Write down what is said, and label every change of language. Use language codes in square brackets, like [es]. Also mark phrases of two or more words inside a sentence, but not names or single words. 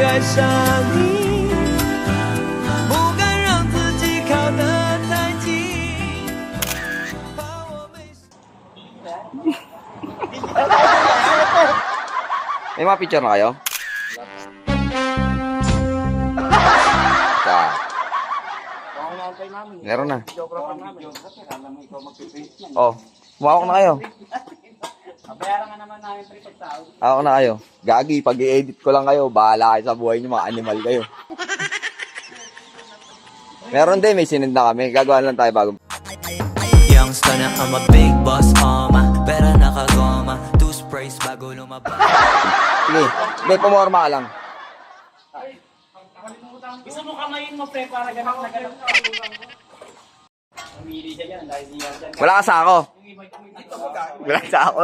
[zh] 上你，不敢让自己靠得太近，怕我没。 [tl] May mga picture na kayo? Meron na. Oh, kumawak na kayo. Bayaran nga naman namin pre pagtao. Ako na kayo. Gagi, pag i-edit ko lang kayo, bahala kayo sa buhay niyo, mga animal kayo. Meron din, may sinend na kami. Gagawa lang tayo bago. Youngster na [en] I'm a big boss, [tl] pera nakagoma, [en] two sprays [tl] bago lumabas. Sige, may pumorma ka lang. Gusto mo kamayin mo pre para ganap na ganap. Pumili siya yan dahil diyan dyan. Wala ka sako. Wala ka sako.